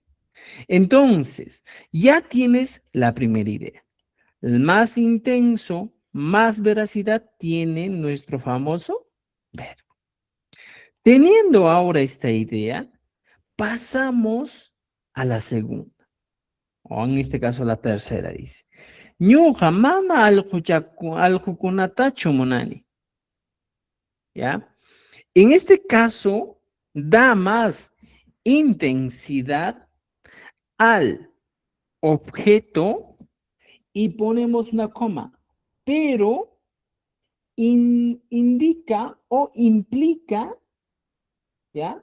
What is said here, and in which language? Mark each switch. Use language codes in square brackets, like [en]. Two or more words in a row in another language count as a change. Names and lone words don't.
[es] Entonces, ya tienes la primera idea. El más intenso, más veracidad tiene nuestro famoso verbo. Teniendo ahora esta idea, pasamos a la segunda, o en este caso la tercera, dice. [qu] Ñuqa mana allqukunatachu munani. [es] ¿Ya? En este caso, da más intensidad al objeto y ponemos una coma, pero indica o implica, ¿ya?